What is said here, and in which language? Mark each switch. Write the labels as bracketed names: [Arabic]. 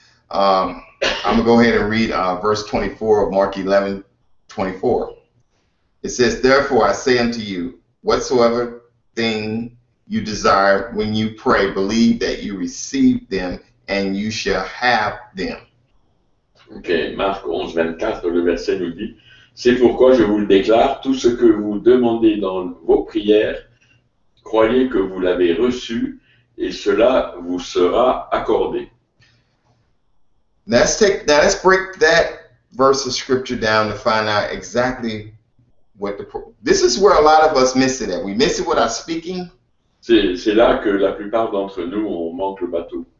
[English] I'm going to go ahead and read verse 24 of Mark 11:24. It says, therefore I say unto you, whatsoever thing you desire when you pray, believe that you receive them and you shall have them. [French] Ok, Marc 11:24, le verset nous dit, c'est pourquoi je vous le déclare, tout ce que vous demandez dans vos prières, croyez que vous l'avez reçu et cela vous sera accordé. [English] Now let's break that verse of scripture down to find out exactly this is where a lot of us miss it at. We miss it with our speaking. [French] C'est là que la plupart d'entre nous, on manque le bateau.